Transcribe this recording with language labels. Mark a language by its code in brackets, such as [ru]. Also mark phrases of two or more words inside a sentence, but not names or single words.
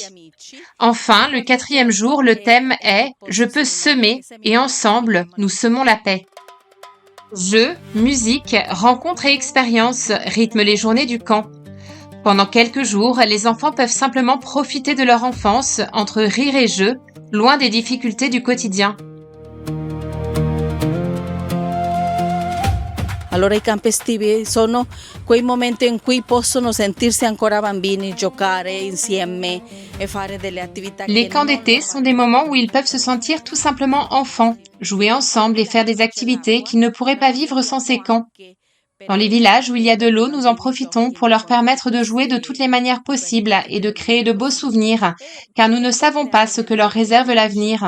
[fr] Enfin, le quatrième jour, le thème est « Je peux semer et ensemble, nous semons la paix ». Jeux, musique, rencontres et expériences rythment les journées du camp. Pendant quelques jours, les enfants peuvent simplement profiter de leur enfance entre rire et jeu, loin des difficultés du quotidien. [it] Allora i campi estivi sono quei momenti in cui possono sentirsi ancora bambini, giocare insieme e fare delle attività. [fr] Les camps d'été sont des moments où ils peuvent se sentir tout simplement enfants, jouer ensemble et faire des activités qu'ils ne pourraient pas vivre sans ces camps. Dans les villages où il y a de l'eau, nous en profitons pour leur permettre de jouer de toutes les manières possibles et de créer de beaux souvenirs, car nous ne savons pas ce que leur réserve l'avenir.